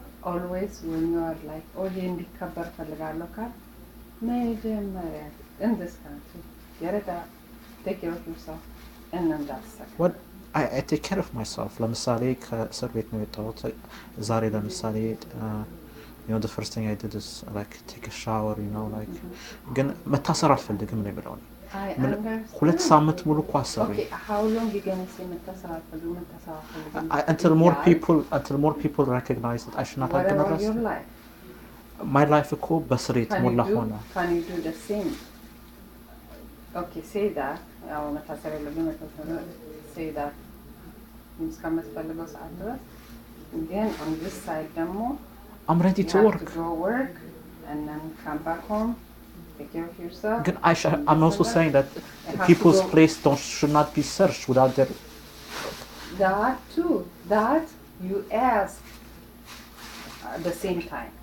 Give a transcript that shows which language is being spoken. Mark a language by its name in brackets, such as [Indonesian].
[English] Always when you are like, oh, you [Amharic] indikabar falgallo ka, መጀመሪያ [English] in this country, get a job, take care of yourself, and then that's second. What I take care of myself. [Amharic] ለምሳሌ ከእስር ቤት ነው የወጣሁት ዛሬ ለምሳሌ [English] you know the first thing I did is like take a shower, you know, like [Amharic] ግን መታሰር አልፈልግም ነው የምለው። ሁለት ሳምንት ሙሉ እኮ አሰሩኝ። [English] Okay, how long you going to say [Amharic] መታሰር አልፈልግም? [English] Until more people recognize that I should not have been arrested. Your life? My life [Amharic] እኮ በስር የተሞላ ሆነ። [English] Can you do the same? Okay, say that. [Amharic] ያው መታሰር የለብኝም [English] say that. [Amharic] እስከምትፈልገው ሰዓት ድረስ ግን [English] on this side [Amharic] ደግሞ [English] I'm ready to work. You have to go work and then come back home, take care of yourself. Again, I'm also saying that people's place should not be searched without their... That too. That you ask. at the same time.